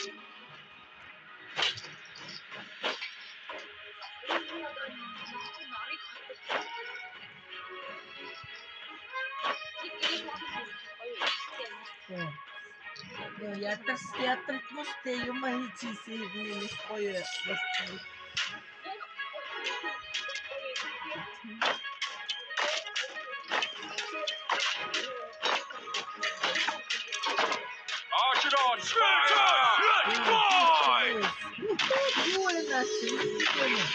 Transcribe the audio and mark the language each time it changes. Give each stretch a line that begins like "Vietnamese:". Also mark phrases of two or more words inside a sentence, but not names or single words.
Mongolian: Ядарч мостэй юм хийчихсэн юм гоё болчихсон.
English: Arch it on! Spirit charge! Let's fly!
Mongolian: Юу энэ чинь?